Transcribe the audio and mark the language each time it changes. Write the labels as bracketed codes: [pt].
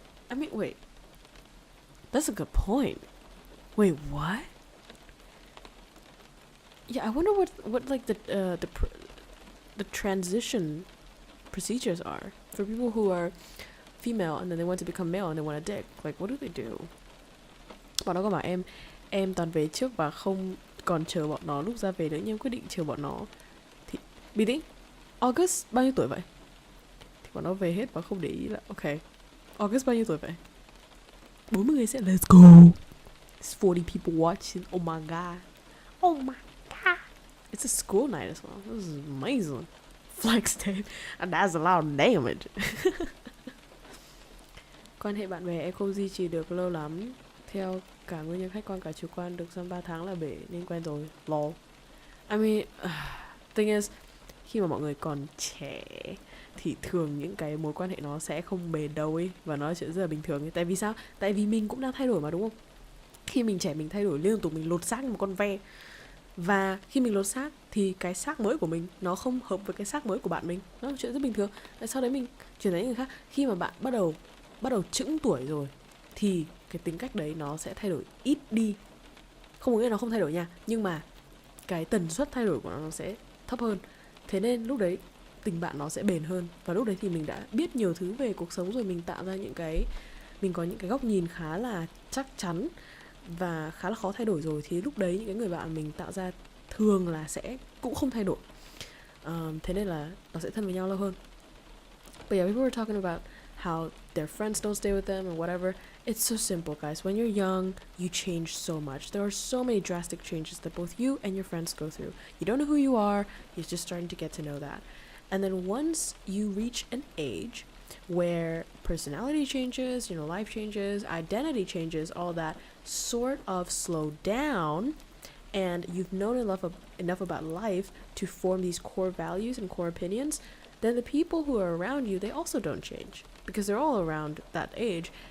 [en] I mean, wait. That's a good point. Wait, what? Yeah, I wonder what like the transition procedures are for people who are female and then they want to become male and they want a dick. Like, what do they do? [vi] Bọn nó có bảo em toàn về trước và không còn chờ bọn nó lúc ra về nữa, nhưng em quyết định chờ bọn nó. Thì bình tĩnh, August bao nhiêu tuổi vậy? Thì bọn nó về hết và không để ý là ok. August bao nhiêu tuổi vậy? [en] 40 [vi] người sẽ [en] let's go. It's 40 people watching. Oh my god. Oh my god. It's a school night as well. This is amazing. Flex tape. And that's a lot of damage. [vi] Quan hệ bạn bè em không duy trì được lâu lắm. Theo cả nguyên nhân khách quan cả chủ quan, được dăm 3 tháng là bể nên quen rồi. Lol. [en] I mean, thing is, [vi] khi mà mọi người còn trẻ thì thường những cái mối quan hệ nó sẽ không bền đâu ấy, và nó là chuyện rất là bình thường ấy. Tại vì sao? Tại vì mình cũng đang thay đổi mà, đúng không? Khi mình trẻ mình thay đổi liên tục, mình lột xác như một con ve. Và khi mình lột xác thì cái xác mới của mình nó không hợp với cái xác mới của bạn mình. Nó là chuyện rất bình thường. Sau đấy mình chuyển đến người khác. Khi mà bạn bắt đầu chững tuổi rồi thì cái tính cách đấy nó sẽ thay đổi ít đi. Không có nghĩa là nó không thay đổi nha, nhưng mà cái tần suất thay đổi của nó sẽ thấp hơn. Thế nên lúc đấy tình bạn nó sẽ bền hơn. Và lúc đấy thì mình đã biết nhiều thứ về cuộc sống rồi, mình tạo ra mình có những cái góc nhìn khá là chắc chắn và khá là khó thay đổi rồi. Thì lúc đấy những cái người bạn mình tạo ra thường là sẽ cũng không thay đổi. Thế nên là nó sẽ thân với nhau lâu hơn. [en] But yeah, we were talking about how their friends don't stay with them and whatever. It's so simple, guys. When you're young, you change so much. There are so many drastic changes that both you and your friends go through. You don't know who you are. You're just starting to get to know that. And then once you reach an age where personality changes, life changes, identity changes, all that sort of slow down, and you've known enough about life to form these core values and core opinions, then the people who are around you, they also don't change because they're all around that age.